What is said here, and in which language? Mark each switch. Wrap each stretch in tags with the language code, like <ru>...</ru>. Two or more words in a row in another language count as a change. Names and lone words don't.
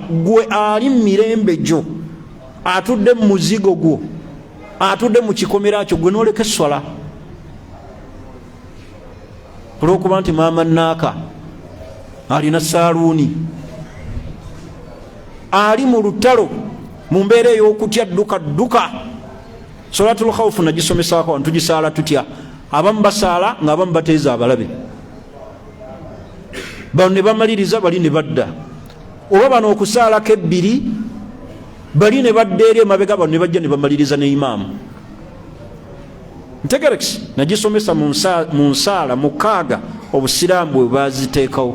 <lg>Gwe ali mirembe gyo, atudde mu muzigo gwo, atudde mu kikomera kyo, gwe n'oleka essola olw'okuba nti maama naaka alina saaluuni, ali mu lutalo mu mbeera ey'okutya duka.</lg> <ar>صلاة الخوف</ar> <lg>nagisomesaako abantu tugisaala tutya. Abamu basaala ng'abamu bateeza abalabe, bano ne bamaliriza, bali ne badda. Oba bano okusaalako ebbiri, bali ne badda eri emabega, bano ne bajja ne bamaliriza ne imaamu. Ntegerekisi nagisomesa mu nsaala mukaaga obusiraamu bwe baziteekawo.</lg>